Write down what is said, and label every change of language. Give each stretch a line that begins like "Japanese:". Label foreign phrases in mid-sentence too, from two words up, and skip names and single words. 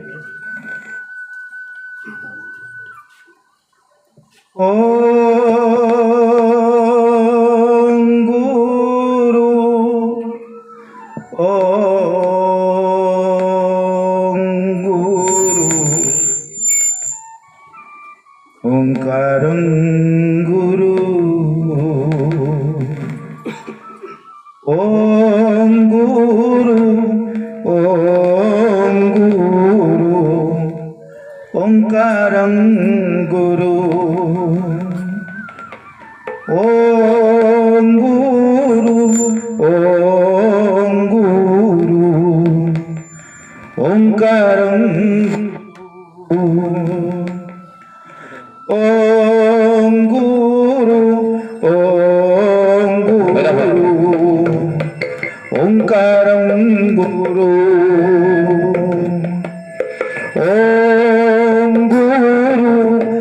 Sanskrit: ଓମ୍ ଗୁରୁ ଓମ୍ ଗୁରୁ ଓଙ୍କାରଂ ଗୁରୁ ओम गुरु ओंकारं गुरु ओम गुरु ओंकारं ओम गुरु ओंकारं गुरु ओम गुरु